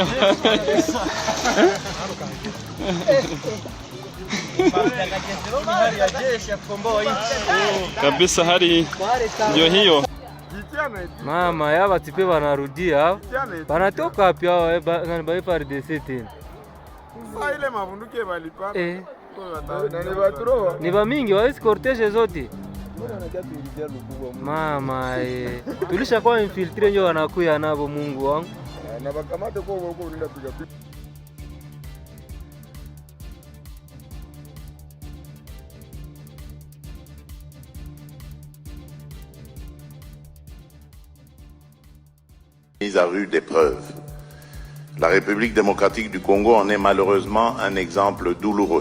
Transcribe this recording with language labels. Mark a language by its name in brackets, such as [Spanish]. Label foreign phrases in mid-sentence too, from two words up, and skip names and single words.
[Swahili] Kabisa hari ndio hiyo. Mama ya batipe banarudia. Banatoka wapi hao bana FARDC tena? Sasa ile mavunduki balipa. Ni ba mingi wa cortege zote. Mama tulisha kwa infiltre nyo wanakuya nabo Mungu wangu. Na bakamate kwa huko nenda piga piga. [French] Mise à rude épreuve. La République démocratique du Congo en est malheureusement un exemple douloureux.